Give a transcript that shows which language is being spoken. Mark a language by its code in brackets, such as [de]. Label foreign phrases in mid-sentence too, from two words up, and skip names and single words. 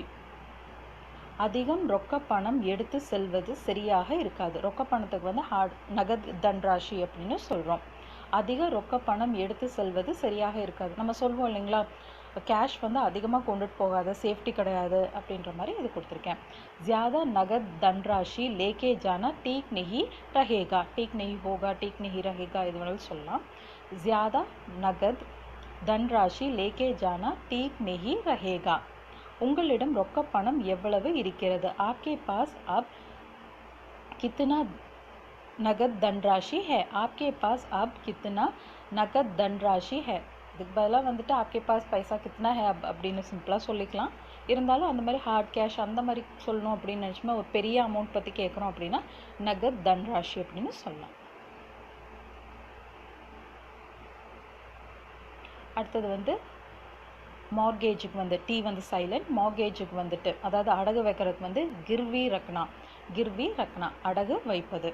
[ta] அதிகம் ரொக்க பணம் எடுத்து செல்வது சரியாக இருக்காது. ரொக்க பணத்துக்கு வந்து [hi] नकद धन राशि [ta] அப்படின்னு சொல்கிறோம். அதிக ரொக்க பணம் எடுத்து செல்வது சரியாக இருக்காது. நம்ம சொல்வோம் இல்லைங்களா, கேஷ் வந்து அதிகமாக கொண்டுட்டு போகாத, சேஃப்டி கிடையாது அப்படின்ற மாதிரி இது கொடுத்துருக்கேன். [hi] ज़्यादा नगद धनराशि लेके जाना ठीक नहीं रहेगा, ठीक नहीं होगा, ठीक नहीं रहेगा [ta] இது வேணாலும் சொல்லலாம். [hi] ज़्यादा नगद धनराशि लेके जाना ठीक नहीं रहेगा. [ta] உங்களிடம் ரொக்க பணம் எவ்வளவு இருக்கிறது? [hi] आपके पास अब कितना नगद धनराशि है, आपके पास अब कितना नगद धनराशि है. [ta] இதுக்கு பதிலாக வந்துட்டு [hi] आपके पास पैसा कितना है अब [ta] அப்படின்னு சிம்பிளாக சொல்லிக்கலாம். இருந்தாலும் அந்த மாதிரி [en] hard cash [ta] அந்த மாதிரி சொல்லணும் அப்படின்னு நினச்சோமா, ஒரு பெரிய அமௌண்ட் பற்றி கேட்குறோம் அப்படின்னா [hi] नकद धनराशि [ta] அப்படின்னு சொல்லலாம். அடுத்தது வந்து மார்கேஜுக்கு வந்து டி வந்து சைலண்ட், மார்கேஜுக்கு வந்துட்டு அதாவது அடகு வைக்கிறதுக்கு வந்து [hi] गिरवी रखना [ta] அடகு வைப்பது.